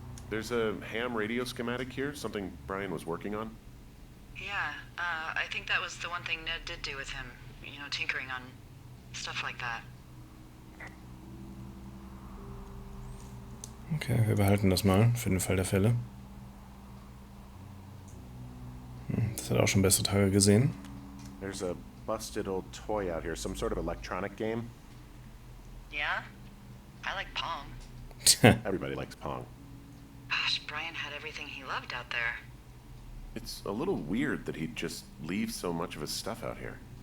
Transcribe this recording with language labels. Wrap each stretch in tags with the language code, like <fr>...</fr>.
<en>There's a ham radio schematic here, something Brian was working on. Yeah, I think that was the one thing Ned did do with him. You know, tinkering on stuff like that.</en> <de>Okay, wir behalten das mal, für den Fall der Fälle. Das hat auch schon bessere Tage gesehen.</de> <en>There's a busted old toy out here, some sort of electronic game. Yeah? I like Pong. Everybody likes Pong. Gosh, Brian had everything he loved out there. It's a little weird that he'd just leave so much of his stuff out here.</en>